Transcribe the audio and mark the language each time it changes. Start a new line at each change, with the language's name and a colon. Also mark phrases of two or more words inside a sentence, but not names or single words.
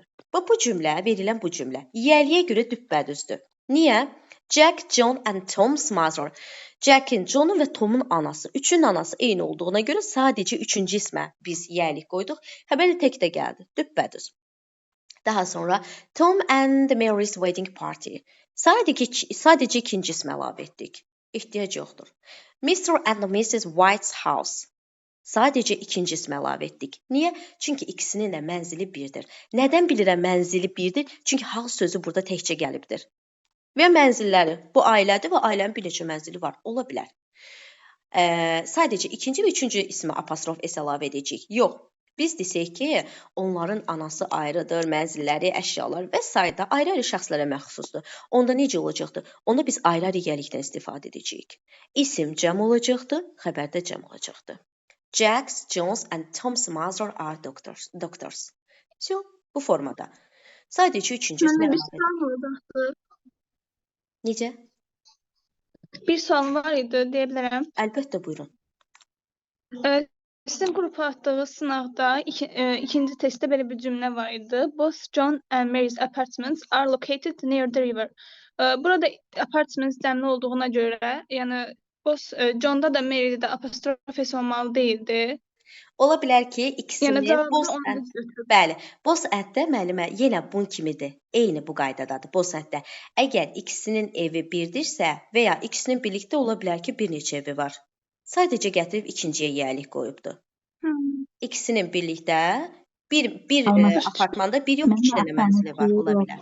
Azerbaijani: Bu cümlə, verilən bu cümlə, yəliyə görə düppədüzdür. Niyə?
English: Jack, John and Tom's mother.
Azerbaijani: Jack'in, John'un və Tom'un anası. Üçünün anası eyni olduğuna görə sadəcə üçüncü ismə biz yəlik qoyduq. Xəbərdə tək də gəldi, düppədüz. Daha sonra
English: Tom and Mary's wedding party.
Azerbaijani: Sadəcə ikinci ismi əlavə etdik. ehtiyac yoxdur.
English: Mr. and Mrs. White's house.
Azerbaijani: Sadəcə ikinci ismi əlavə etdik. Niyə? Çünki ikisinin də mənzili birdir. Nədən bilirəm mənzili birdir? Çünki house sözü burada təkcə gəlibdir. Və mənzilləri bu ailədir və ailənin bir neçə mənzili var. Ola bilər. Sadəcə ikinci və üçüncü ismi apostrof S əlavə edəcəyik. Yox. Biz desək ki, onların anası ayrıdır, mənzilləri, əşyalar və s. da ayrı-ayrı şəxslərə məxsusdur. Onda necə olacaqdır? Onda biz ayrı-ayrı yiyəlikdən istifadə edəcəyik. İsim cəm olacaqdır, xəbər də cəm olacaqdır.
English: Jax, Jones and Tom's mother are doctors.
Azerbaijani: Bu formada. Sadəcə üçüncü ismi əlavə edəcəyik. Necə? Bir sual var idi, deyə bilərəm. Əlbəttə, buyurun. Sizin qrupa atdığı sınaqda ikinci testdə belə bir cümlə var idi.
English: Both John and Mary's apartments are located near the river.
Azerbaijani: Burada apartments cəmli olduğuna görə, yəni John'da da Mary'də də apostrof S olmalı deyildi. Ola bilər ki, ikisini
English: both and,
Azerbaijani: bəli,
English: both and-
Azerbaijani: də müəllimə yenə bunun kimidir. Eyni bu qaydadadır
English: both and-
Azerbaijani: də. Əgər ikisinin evi birdirsə və ya ikisinin birlikdə ola bilər ki, bir neçə evi var. Sadəcə gətirib ikinciyə yiyəlik qoyubdur. İkisinin birlikdə bir apartmanda bir yox, iki dənə mənzili var, ola bilər.